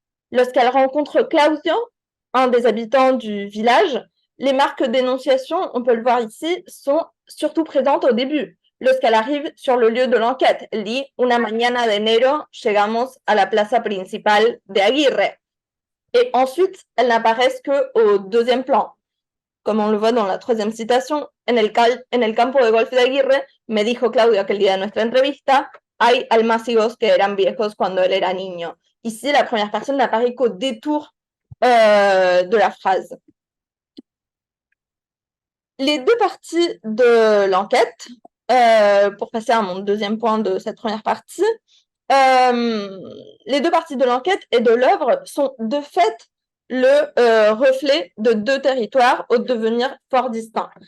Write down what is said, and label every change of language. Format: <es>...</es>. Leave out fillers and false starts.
<fr>Lorsqu'elle rencontre Claudio, un des habitants du village, les marques d'énonciation, on peut le voir ici, sont surtout présentes au début. Lorsqu'elle arrive sur le lieu de l'enquête, elle dit:</fr> <es>Una mañana de enero llegamos a la plaza principal de Aguirre.</es> <fr>Et ensuite, elles n'apparaissent qu'au deuxième plan. Comme on le voit dans la troisième citation,</fr> <es>en el campo de golf de Aguirre, me dijo Claudio aquel día de nuestra entrevista, hay almácigos que eran viejos cuando él era niño.</es> <fr>Ici, la première personne n'apparaît qu'au détour de la phrase. Les deux parties de l'enquête, pour passer à mon deuxième point de cette première partie, les deux parties de l'enquête et de l'œuvre sont de fait le reflet de deux territoires au devenir fort distincts.</fr>